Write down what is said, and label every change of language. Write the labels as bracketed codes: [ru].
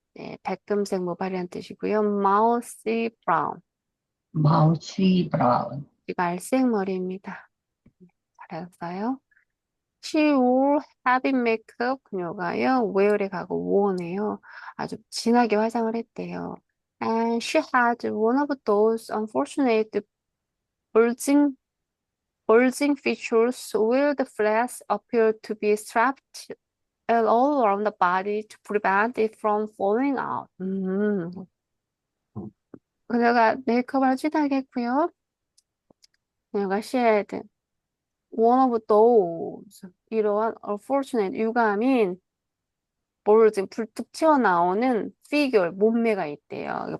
[ko] 네, 백금색 모발이란 뜻이고요. 마우시 브라운. [en] mousy brown, [ko] 갈색 머리입니다. 잘했어요. [en] She wore heavy makeup. [ko] 그녀가요, wear에 가고 worn에요. 아주 진하게 화장을 했대요. [en] And she had one of those unfortunate bulging, bulging features where the flesh appeared to be strapped all around the body to prevent it from falling out. [ko] 그녀가 메이크업을 진하게 했고요. 그녀가 [en] she had one of those [ko] 이러한 unfortunate 유감인 볼징 불뚝 튀어나오는 피규어 몸매가 있대요.